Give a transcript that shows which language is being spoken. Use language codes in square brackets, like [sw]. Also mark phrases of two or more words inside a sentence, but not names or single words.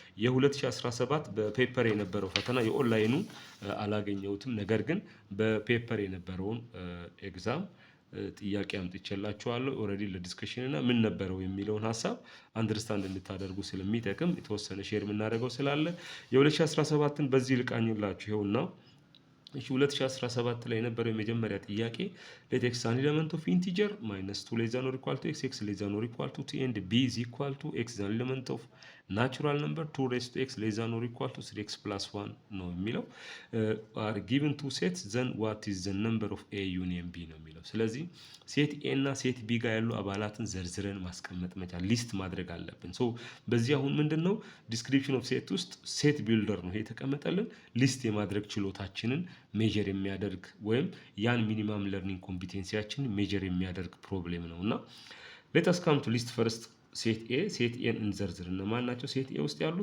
[am] የ2017 በፔፐር የነበረው ፈተና የኦንላይኑ አላገኘሁትም፣ ነገር ግን በፔፐር የነበረውን ኤግዛም ጥያቄ አምጥቼላችኋለሁ ኦልሬዲ ለዲስከሽን እና ምን ነበረው የሚለውን ሀሳብ አንደርስታንድ እንድታደርጉ ስለሚጠቅም የተወሰነ ሼር የምናደርገው ስላለ የ2017ን በዚህ ልቃኝላችሁ ይኸውና። እሺ 2017 ላይ የነበረው የመጀመሪያ ጥያቄ [en] let x an element of integer -2 less than or equal to x, x less than or equal to t and b is equal to x is an element of natural number 2 raised to x less than or equal to 3x plus 1 [am] ነው የሚለው [en] are given two sets then what is the number of a union b [am] ነው የሚለው። ስለዚህ [en] set A [am] እና [en] set B [am] ጋር ያሉ አባላትን ዘርዝረን ማስቀመጥ መቻል ሊስት ማድረግ አለብን። ሶ በዚህ አሁን ምንድነው [en] description of set [am] ውስጥ [en] set builder [am] ነው የተቀመጠልን ሊስት የማድረግ ችሎታችንን ሜጀር የሚያደርግ ወይም ያን [en] minimum learning [am] ኮምፒቴንሲያችን ሜጀር የሚያደርግ ፕሮብሌም ነው እና [en] let us come to list first set A [am] ሴት ኤን እንዘርዝር። እነማን ናቸው [en] set A [am] ውስጥ ያሉት?